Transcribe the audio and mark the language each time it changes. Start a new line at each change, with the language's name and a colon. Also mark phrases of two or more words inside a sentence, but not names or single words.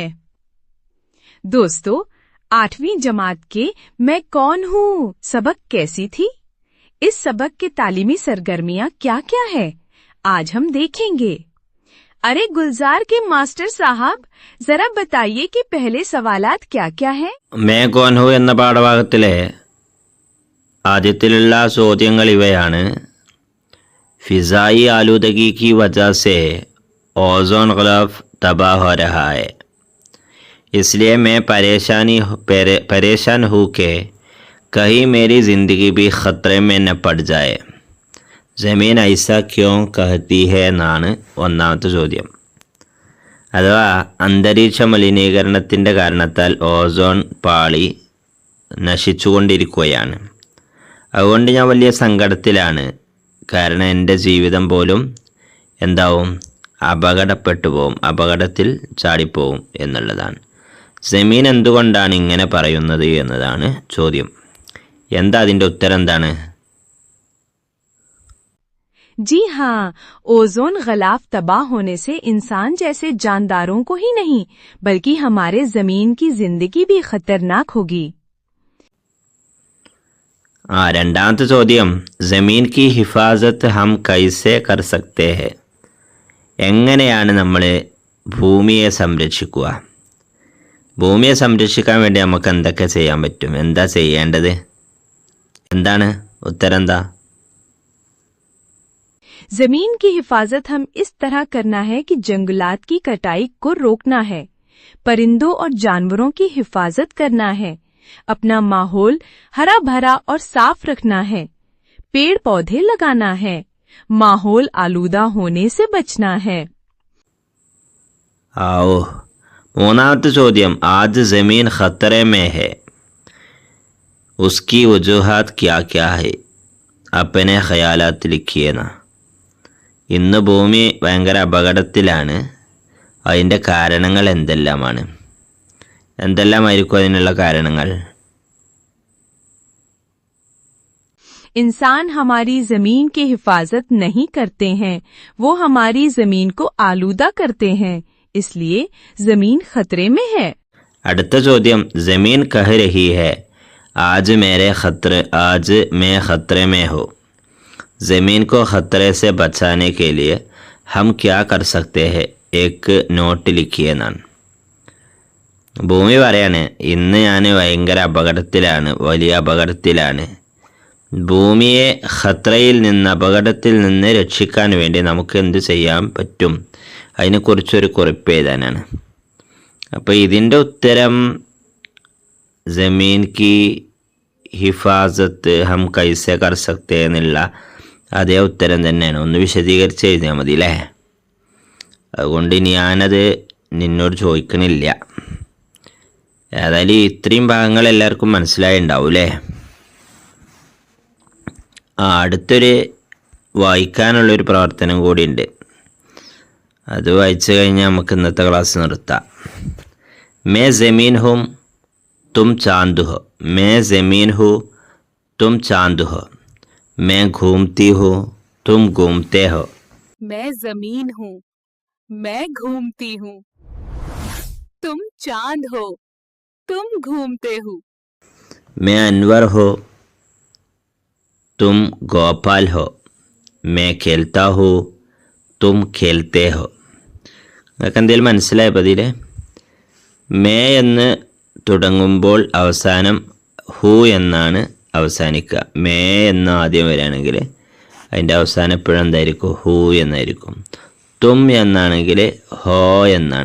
Urdu: دوستو، 8ویں جماعت کے میں کون ہوں سبق کیسی تھی? اس سبق کے تعلیمی سرگرمیاں کیا کیا ہے، آج ہم دیکھیں گے. ارے گلزار کے ماسٹر صاحب، ذرا بتائیے کہ پہلے سوالات کیا کیا ہیں?
Malayalam: मैं कौन हूँ എന്ന പാഠഭാഗത്തിലെ ആദ്യത്തിലുള്ള ചോദ്യങ്ങൾ ഇവയാണ്.
Urdu: فضائی آلودگی کی وجہ سے اوزون غلاف تباہ ہو رہا ہے، اس لیے میں پریشان ہوں کہ کہیں میری زندگی بھی خطرے میں نہ پڑ جائے. زمین ایسا کیوں کہتی ہے
Malayalam: എന്നാണ് ഒന്നാമത്തെ ചോദ്യം. അഥവാ അന്തരീക്ഷ മലിനീകരണത്തിൻ്റെ കാരണത്താൽ ഓസോൺ പാളി നശിച്ചുകൊണ്ടിരിക്കുകയാണ്. അതുകൊണ്ട് ഞാൻ വലിയ സങ്കടത്തിലാണ്. കാരണം എൻ്റെ ജീവിതം പോലും എന്താവും, അപകടപ്പെട്ടു പോവും, അപകടത്തിൽ ചാടിപ്പോവും എന്നുള്ളതാണ്. ജമീൻ എന്തുകൊണ്ടാണ് ഇങ്ങനെ പറയുന്നത് എന്നതാണ് ചോദ്യം. എന്താ അതിൻ്റെ ഉത്തരം എന്താണ്?
Urdu: جی ہاں، اوزون غلاف تباہ ہونے سے انسان جیسے جانداروں کو ہی نہیں بلکہ ہمارے زمین کی زندگی بھی خطرناک ہوگی.
Malayalam: രണ്ടാമത്തെ ചോദ്യം,
Urdu: زمین کی حفاظت ہم کیسے کر سکتے ہیں?
Malayalam: എങ്ങനെയാണ് നമ്മൾ ഭൂമിയെ സംരക്ഷിക്കുക? ഭൂമിയെ സംരക്ഷിക്കാൻ വേണ്ടി നമുക്ക് എന്തൊക്കെ ചെയ്യാൻ പറ്റും? എന്താ ചെയ്യേണ്ടത്? എന്താണ് ഉത്തരം? എന്താ?
Urdu: زمین کی حفاظت ہم اس طرح کرنا ہے کہ جنگلات کی کٹائی کو روکنا ہے، پرندوں اور جانوروں کی حفاظت کرنا ہے، اپنا ماحول ہرا بھرا اور صاف رکھنا ہے، پیڑ پودے لگانا ہے، ماحول آلودہ ہونے سے بچنا ہے. आओ,
Malayalam: മൂന്നാമത്തെ ചോദ്യം,
Urdu: آج زمین خطرے میں ہے، اس کی وجوہات کیا کیا ہے? اپنے خیالات لکھیے نا.
Malayalam: ഇന്ന് ഭൂമി ഭയങ്കര അപകടത്തിലാണ്. അതിൻ്റെ കാരണങ്ങൾ എന്തെല്ലാമാണ്? എന്തെല്ലാമായിരിക്കും അതിനുള്ള കാരണങ്ങൾ?
Urdu: انسان ہماری زمین کی حفاظت نہیں کرتے ہیں، وہ ہماری زمین کو آلودہ کرتے ہیں، اس لیے زمین خطرے میں ہے.
Malayalam: അടുത്ത ചോദ്യം,
Urdu: زمین کہہ رہی ہے آج میں خطرے میں ہو. زمین کو خطرے سے بچانے کے لیے ہم کیا کر سکتے ہیں? एक നോട്ട് लिखिए എന്നാണ്.
Malayalam: ഭൂമി പറയാണ്, ഇന്ന് ഞാൻ ഭയങ്കര അപകടത്തിലാണ്, വലിയ അപകടത്തിലാണ്. ഭൂമിയെ ഖത്രയിൽ നിന്ന്, അപകടത്തിൽ നിന്ന് രക്ഷിക്കാൻ വേണ്ടി നമുക്ക് എന്ത് ചെയ്യാൻ പറ്റും? അതിനെക്കുറിച്ചൊരു കുറിപ്പ് എഴുതാനാണ്. അപ്പോൾ ഇതിൻ്റെ ഉത്തരം
Urdu: زمین کی حفاظت ہم کیسے کر سکتے
Malayalam: എന്നുള്ള അതേ ഉത്തരം തന്നെയാണ്. ഒന്ന് വിശദീകരിച്ച് എഴുതിയാൽ മതി അല്ലേ? അതുകൊണ്ട് ഞാനത് നിന്നോട് ചോദിക്കണില്ല. ഏതായാലും ഇത്രയും ഭാഗങ്ങൾ എല്ലാവർക്കും മനസ്സിലായിട്ടുണ്ടാവും അല്ലേ? അടുത്തൊരു വായിക്കാനുള്ളൊരു പ്രവർത്തനം കൂടിയുണ്ട്. അത് വായിച്ചു കഴിഞ്ഞാൽ നമുക്ക് ഇന്നത്തെ ക്ലാസ് നിർത്താം.
Urdu: میں زمین ہوں تم چاند ہو، میں زمین ہو تم چاند ہو, میں گھومتی ہوں تم گھومتے ہو. میں زمین ہوں، میں گھومتی ہوں، تم چاند ہو، تم گھومتے ہو. میں انور ہو تم گوپال ہو، میں کھیلتا ہوں تم کھیلتے ہو.
Malayalam: നിങ്ങൾക്ക് എന്തെങ്കിലും മനസ്സിലായ പതിയിലെ മേ എന്ന് തുടങ്ങുമ്പോൾ അവസാനം ഹു എന്നാണ് അവസാനിക്കുക. മേ എന്ന് ആദ്യം വരികയാണെങ്കിൽ അതിൻ്റെ അവസാനം എപ്പോഴും എന്തായിരിക്കും? ഹു എന്നായിരിക്കും. തും എന്നാണെങ്കിൽ ഹോ എന്നാണ്.